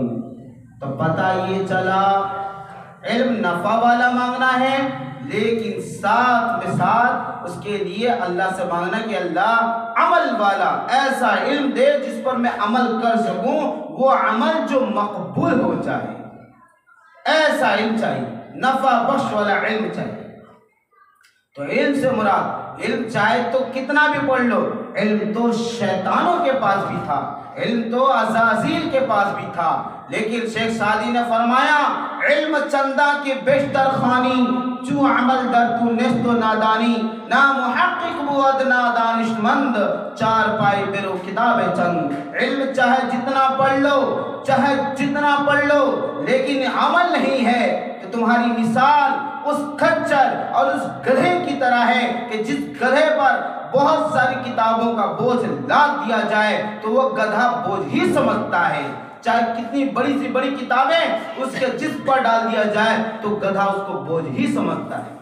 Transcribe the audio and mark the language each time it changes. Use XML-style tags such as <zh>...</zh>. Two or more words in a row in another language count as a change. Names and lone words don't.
<ur>تو پتہ یہ چلا علم نفع والا مانگنا ہے، لیکن ساتھ میں ساتھ اس کے لیے اللہ سے مانگنا کہ اللہ عمل والا ایسا علم دے جس پر میں عمل کر سکوں، وہ عمل جو مقبول ہو جائے، ایسا علم چاہیے، نفع بخش والا علم چاہیے۔ تو علم سے مراد علم چاہے تو کتنا بھی پڑھ لو، علم تو شیطانوں کے پاس بھی تھا، علم تو عزازیل کے پاس بھی تھا، لیکن شیخ سعدی نے فرمایا</ur> <fa>علم چندہ کی بیشتر خانی، چو عمل در تو نیست و نادانی، نا محقق بود نا دانش مند، چار پائی برو کتاب چند۔</fa> <ur>علم چاہے جتنا پڑھ لو، چاہے جتنا پڑھ لو، لیکن عمل نہیں ہے تو تمہاری مثال اس کھچر اور اس گدھے کی طرح ہے کہ جس گدھے پر بہت ساری کتابوں کا بوجھ لاد دیا جائے تو وہ گدھا بوجھ ہی سمجھتا ہے، چاہے کتنی بڑی سی بڑی کتابیں اس کے جسم پر ڈال دیا جائے تو گدھا اس کو بوجھ ہی سمجھتا ہے۔</ur>